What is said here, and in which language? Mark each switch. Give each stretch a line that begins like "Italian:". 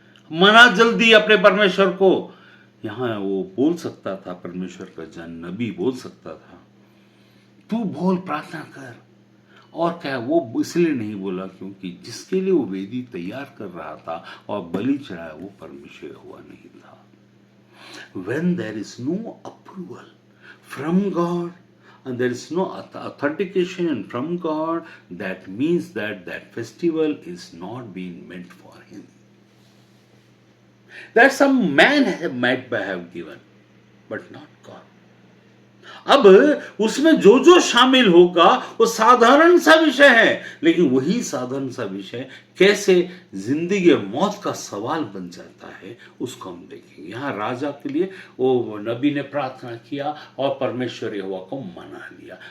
Hindi: मना जल्दी अपने परमेश्वर को। यहां वो बोल सकता था, परमेश्वर का जन नबी बोल सकता था, तू बोल, प्रार्थना कर। और क्या वो इसलिए नहीं बोला क्योंकि जिसके लिए वो वेदी तैयार कर रहा था और बलि चढ़ाया, वो परमेश्वर हुआ नहीं था।
English: When there is no approval from God and there is no authentication from God, that means that festival is not being meant for him. That some man might have given, but not God.
Hindi: अब उसमें जो जो शामिल होगा वो साधारण सा विषय है, लेकिन वही साधारण सा विषय कैसे जिंदगी और मौत का सवाल बन जाता है, उसको हम देखेंगे। यहाँ राजा के लिए वो नबी ने प्रार्थना किया और परमेश्वर यहोवा को मना लिया।